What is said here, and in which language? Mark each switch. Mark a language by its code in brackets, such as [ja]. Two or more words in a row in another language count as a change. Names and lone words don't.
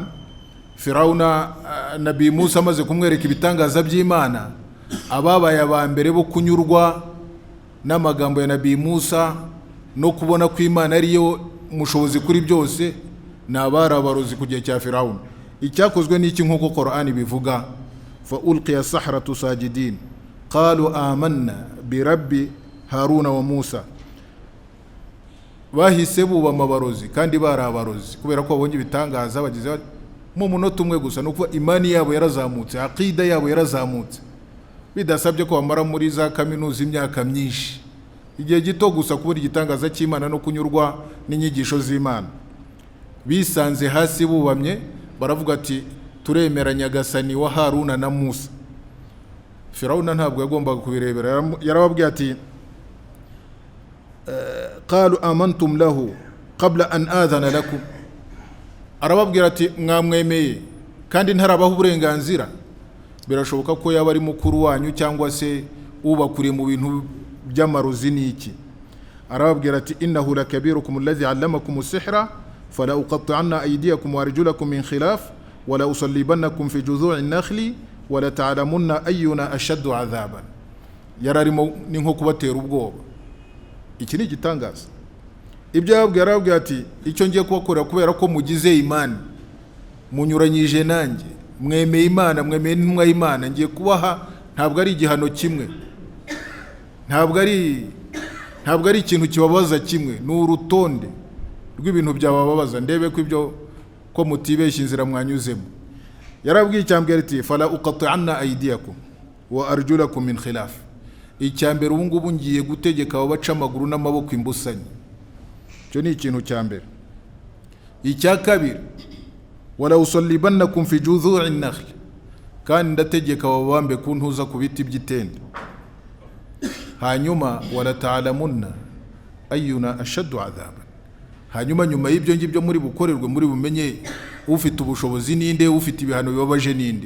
[rw] Firawuna Nabi Musa amaze kumwereka ibitangaza by'Imana, ababaye aba mbere bo kunyurwa n'amagambo ya Nabi Musa no kubona ko Imana ariyo mushobozi kuri byose ni abari abarozi ku gihe cya Firawuna. Icyakozwe n'iki nk'uko Qur'an bivuga, [ar] فألقي السحرة ساجدين قالوا آمنا برب هارون وموسى. [rw] Bahise bubama abarozi kandi bari abarozi kubera ko babonye ibitangaza bagize mu munota umwe gusa. Nuko imani yabo yarazamutse, aqida yabo yarazamutse, bidasabye ko bamara muri za kaminuza imyaka myinshi, igihe gito gusa kubona igitangaza cy'Imana no kunyurwa n'inyigisho z'Imana. Bisanze hasi bubamye baravuga ati turemera Nyagasani wa Haruna na Musa. Firawuna ntabwo yagombaga kubirebera, yarababwiye ati [ar] قال آمنتم له قبل أن آذن لكم. [rw] Arababwira ati mwamwemeye kandi ntarabaho uburenganzira. Birashoboka ko yaba ari mukuru wanyu cyangwa se ubakuriye mu bintu by'amarozi n'iki. Arababwira ati [ar] إنه لكبيركم الذي علمكم السحر فلأقطعن أيديكم وأرجلكم من خلاف ولأصلبنكم في جذوع النخل ولتعلمن أينا أشد عذابا. [rw] Yararimo ni nko kubatera ubwoba. Iki ni igitangaza. Ibyo yarababwira ati icyo ngiye kubakorera kubera ko mugize imani, munyuranyije nanjye, mwemeye Imana, mwemeye intumwa y'Imana, ngiye kubaha ntabwo ari igihano kimwe, ntabwo ari ikintu kibabaza kimwe, ni urutonde rw'ibintu byababaza, ndebe ko ibyo ko mutibeshya inzira mwanyuzemo. Yarabwiye icyambere ati [ar] فلأقطعن أيديكم وأرجلكم من خلاف. [rw] Icyambere ubu ngubu ngiye gutegeka abaca amaguru n'amaboko imbusanye. Cyo ni ikintu cyambere. Icya kabiri [ar] ولأصلبنكم في جذوع النخل, [rw] kandi ndategeka babambe kuntuza ku biti by'itende. Hanyuma [ar] ولتعلمن أينا أشد عذابا. [rw] Hanyuma nyuma y'ibyo ngibyo muri bukorerwe muri bumenye ufite ubushobozi ninde, ufite ibihano bibabaje ninde.